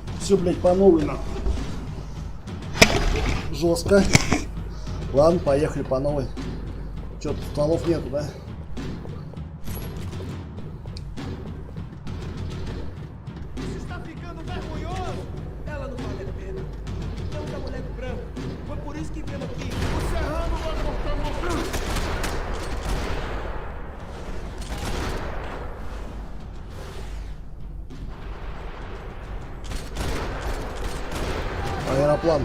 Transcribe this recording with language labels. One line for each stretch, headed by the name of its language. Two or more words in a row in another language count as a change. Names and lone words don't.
Russian: все, блядь, по новой нам. Жестко. Ладно, поехали по новой. Че, тут стволов нету, да?
Portuguese: Isso está ficando vergonhoso. Ela não vale a pena. Não da mulher branca. Foi por isso que viemos aqui. O serrano vai cortar uma branca.
Russian: Аэроплан.